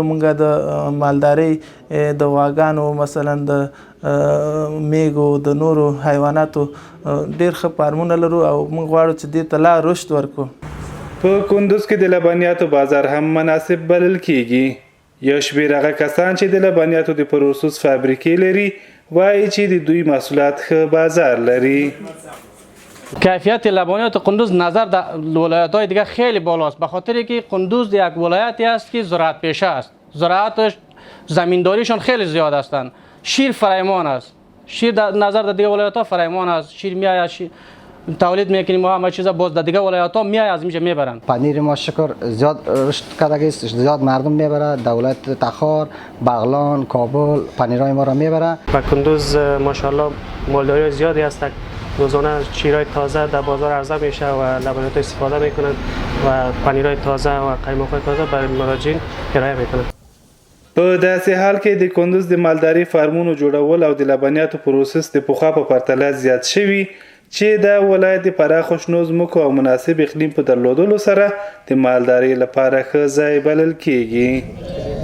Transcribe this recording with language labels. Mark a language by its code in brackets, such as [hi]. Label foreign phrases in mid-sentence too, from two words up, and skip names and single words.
[ps] موږ د مالدارۍ د غواګانو مثلا د میږو د نورو حیواناتو ډیر ښه فارمونه لرو او موږ غواړو چې دې ته لا رشد ورکړو. په کندز کې د لبنیاتو بازار هم مناسب بلل کیږي. یو شمېر هغه کسان چې د لبنیاتو د پروسس فابریکې لري وایي چې د دوی محصولات ښه بازار لري. [fa] کیفیت لبنیات قندوز نظر در ولایت‌های دیگه خیلی بالاست، به خاطر که قندوز یک ولایتی است که زراعت پیشه است. زراعتش زمینداریشان خیلی زیاد هستند. شیر فرایمان است. شیر در نظر در دیگه ولایت‌ها فرایمان است. شیر میآید تولید میکنیم ما همه چیزا باز در دیگه ولایت‌ها میآید از اینجا میبرن. پنیر ما شکر زیاد رشد کرده است، زیاد مردم میبره. دولت تخار، بغلان، کابل پنیرای ما را میبره. و کندوز ماشاءالله مالداری زیادی است. روزانه شیرای تازه در بازار عرضه میشه و لبنیات استفاده میکنند و پنیرای تازه و قیماق‌های تازه برای مراجعین ارائه میکنند. [ps] په داسې حال کې د کندز د مالدارۍ فارمونو جوړول او د لبنیاتو پروسس د پخوا په پرتله زیات شوي چې د ولایت د پراخو شنو ځمکو او مناسب اقلیم په درلودلو سره د مالدارۍ لپاره ښه ځای بلل کیږي.